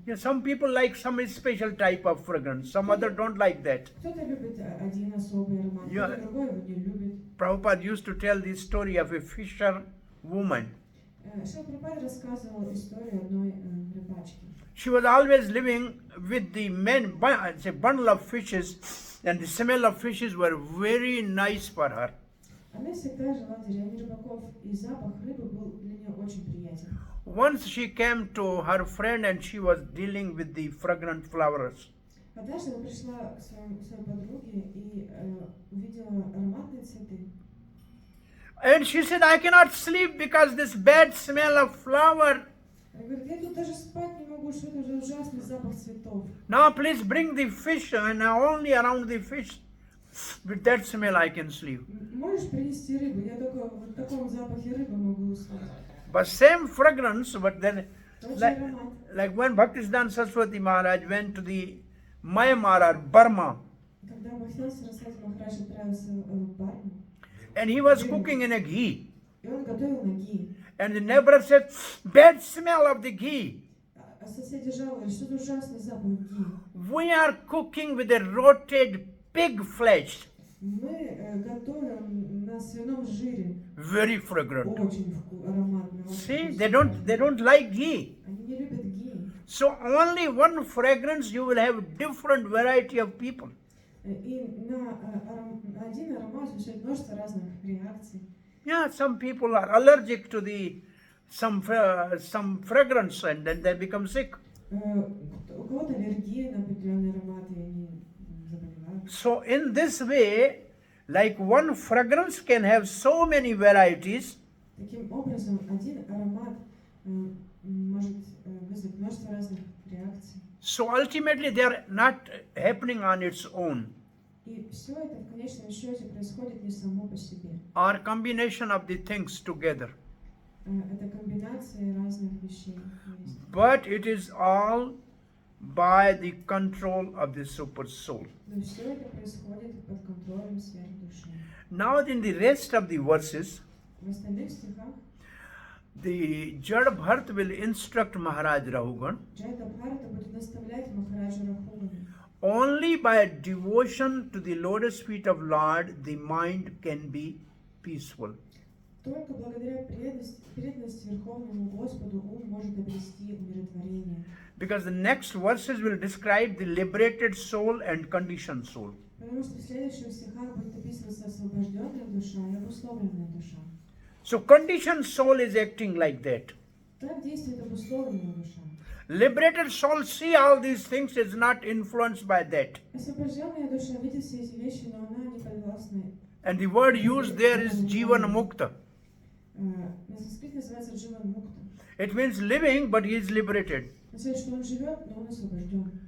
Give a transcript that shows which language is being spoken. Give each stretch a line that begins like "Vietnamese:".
English: Yeah, some people like some special type of fragrance, some other don't like that.
Russian: Кто-то любит один особый аромат, Я- кто-то другой его не любит.
English: Prabhupada used to tell the story of a fisher woman.
Russian: Шрила Прабхупада рассказывал историю одной рыбачки.
English: She was always living with the men, it's a bundle of fishes, and the smell of fishes were very nice for her.
Russian: Она всегда жила в деревне рыбаков, и запах рыбы был для нее очень приятен.
English: Once she came to her friend and she was dealing with the fragrant flowers.
Russian: Однажды она пришла к своей подруге и увидела ароматные цветы.
English: And she said, I cannot sleep because this bad smell of flower.
Russian: Она говорит, я тут даже спать не могу, что это же ужасный запах цветов.
English: Now please bring the fish and only around the fish. With that smell I can sleep.
Russian: Можешь принести рыбу? Я только в таком запахе рыбы могу уснуть.
English: But same fragrance, but then
Russian: Тот же
English: like,
Russian: аромат.
English: like when Bhaktisiddhanta Saraswati Maharaj went to the Myanmar or Burma,
Russian: Когда Бхактисиданта Сарасвати Махарадж отправился в Барму,
English: and he was cooking in a ghee,
Russian: и он готовил на ги.
English: and the neighbor said, bad smell of the ghee.
Russian: А соседи жаловались, что это ужасный запах ги.
English: We are cooking with a rotted pig flesh,
Russian: Мы готовим на свином жире.
English: very fragrant.
Russian: Очень ароматно.
English: See,
Russian: очень
English: they
Russian: вкусно.
English: don't like ghee.
Russian: Они не любят ги.
English: So only one fragrance you will have different variety of people.
Russian: И на один аромат существует множество разных реакций.
English: Yeah, some people are allergic to the some fragrance and then they become sick.
Russian: У кого-то аллергия на определенные ароматы, и они заболевают.
English: So in this way, like one fragrance can have so many varieties.
Russian: Таким образом, один аромат может вызвать множество разных реакций.
English: So ultimately they are not happening on its own,
Russian: И все это в конечном счете происходит не само по себе.
English: or combination of the things together.
Russian: Это комбинация разных вещей. вместе.
English: But it is all by the control of the super soul.
Russian: Но все это происходит под контролем сверхдуши.
English: Now in the rest of the verses,
Russian: В остальных стихах
English: the Jada Bharat will instruct Maharaj Rahugan,
Russian: Джайда Бхарата будет наставлять Махараджа Рахугана.
English: only by devotion to the lotus feet of Lord the mind can be peaceful.
Russian: Только благодаря преданности Верховному Господу ум может обрести умиротворение.
English: Because the next verses will describe the liberated soul and conditioned soul.
Russian: Потому что в следующих стихах будет описываться освобожденная душа и обусловленная душа.
English: So conditioned soul is acting like that.
Russian: Так действует обусловленная душа.
English: Liberated soul see all these things is not influenced by that.
Russian: Освобожденная душа видит все эти вещи, но она не подвластна.
English: And the word used there is Jivan Mukta.
Russian: На санскрите называется Дживан Мукта.
English: It means living, but he is liberated.
Russian: Означает, что он живет, но он освобожден.